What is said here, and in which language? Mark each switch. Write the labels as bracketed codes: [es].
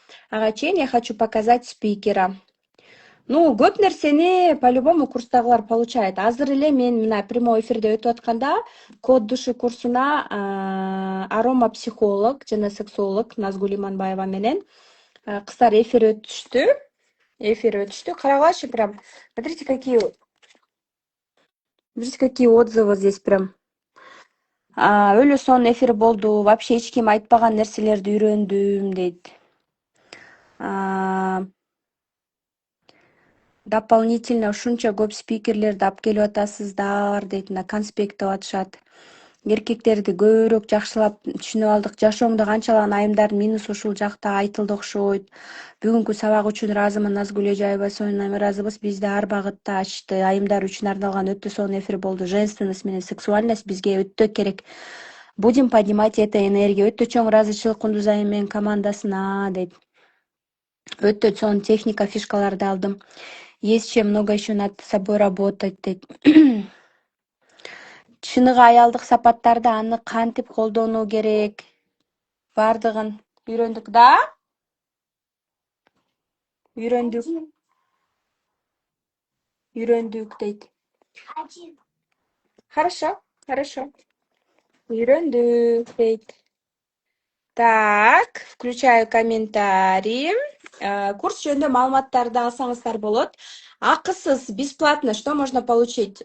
[ky] Ага чейин [ru] я хочу показать спикера. [ky] Көп нерсени [ru] по-любому [ky] курстагылар [ru] получает. [ky] Азыр эле мен мына прямой эфирде өтүп атканда код душу курсуна арома психолог жана сексолог Назгүл Иманбаева менен кыздар эфир өтүштү. Карагылачы прям. [ru] Смотрите, какие Видите, какие отзывы здесь прям. [ky] Өлө сонун эфир болду. [ru] Вообще [ky] эч ким айтпаган нерселерди үйрөндүм дейт. [ru] Дополнительно [ky] ушунча көп спикерлерди алып келип атасыздар дейт. Мына конспекттеп атышат. Эркектерди көбүрөөк жакшылап түшүнүп алдык. Жашооңдо канчалаган айымдардын минусу ушул жакта айтылды окшойт. Бүгүнкү сабак үчүн ыраазымын. Назгүл Эжаева сонун ыраазыбыз. Бизде ар багытта ачты. Айымдар үчүн арналган өтө сонун эфир болду. Женственность менен сексуальность бизге өтө керек. [ru] Будем поднимать эту энергию. [ky] Өтө чоң ыраазычылык Кундуз айым менен командасына дейт. Өтө сонун техника, фишкаларды алдым. [ru] Есть чем много еще над собой работать [ky] дейт. Чыныгы аялдык сапаттарды аны кантип колдонуу керек? Бардыгын үйрөндүк да? Үйрөндүк дейт. [ru] Хорошо. [ky] Үйрөндүк дейт. [ru] Так, включаю комментарий. [ky] Курс жөнүндө маалыматтарды алсаңыздар болот. Акысыз, [ru] бесплатно, что можно получить?